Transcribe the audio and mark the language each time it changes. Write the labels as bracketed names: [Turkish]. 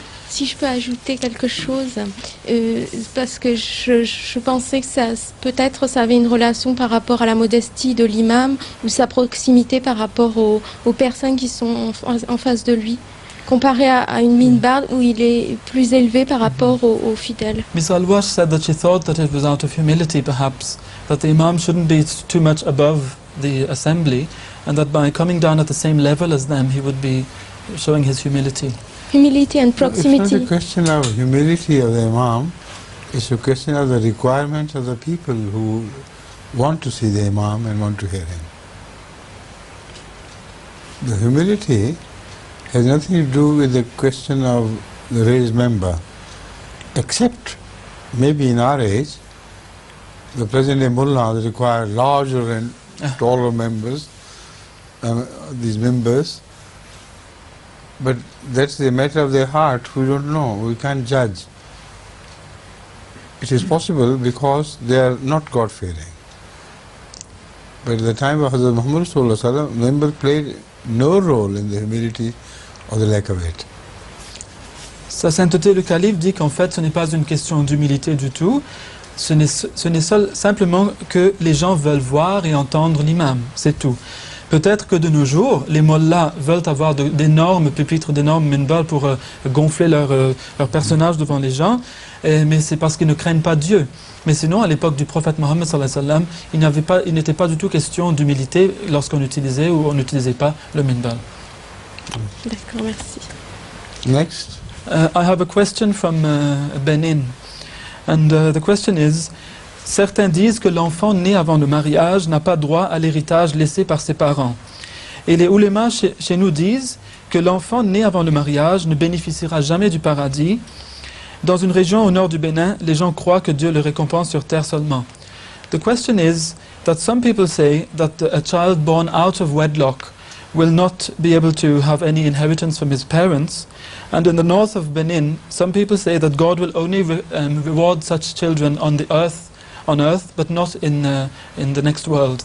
[French] Si je peux ajouter quelque chose, parce que je pensais que peut-être ça avait une relation par rapport à la modestie de l'imam ou sa proximité par rapport aux personnes qui sont en face de lui, comparé à une minbar où il est plus élevé par rapport aux fidèles. [English] Miss Al-Wash said that she thought that it was out of humility perhaps, that the imam shouldn't be too much above the assembly, and that by coming down at the same level as them he would be showing his humility. Humility and proximity. It's not a question of humility of the imam, it's a question of the requirements of the people who want to see the imam and want to hear him. The humility has nothing to do with the question of the raised member, except maybe in our age, the present-day mullahs require larger and taller members, these members, but that's a matter of their heart. We don't know, we can't judge. It is possible because they are not God-fearing. But at the time of Hazrat Muhammad sallallahu alaihi wasallam, members played no role in the humility or the lack of it. [French] Sa sainteté le calife dit qu'en fait ce n'est pas une question d'humilité du tout, ce n'est simplement que les gens veulent voir et entendre l'imam, c'est tout. Peut-être que de nos jours, les mollahs veulent avoir d'énormes pupitres, d'énormes minbars pour gonfler leur personnage devant les gens, mais c'est parce qu'ils ne craignent pas Dieu. Mais sinon, à l'époque du prophète Mohammed sallallahu alayhi wa sallam, il n'était pas du tout question d'humilité lorsqu'on utilisait ou on n'utilisait pas le minbar. D'accord, merci. [English] Next. I have a question from Benin, and the question is: [French] certains disent que l'enfant né avant le mariage n'a pas droit à l'héritage laissé par ses parents. Et les oulémas chez nous disent que l'enfant né avant le mariage ne bénéficiera jamais du paradis. Dans une région au nord du Bénin, les gens croient que Dieu le récompense sur terre seulement. [English] The question is that some people say that a child born out of wedlock will not be able to have any inheritance from his parents. And in the north of Benin, some people say that God will only reward such children on earth, but not in the next world.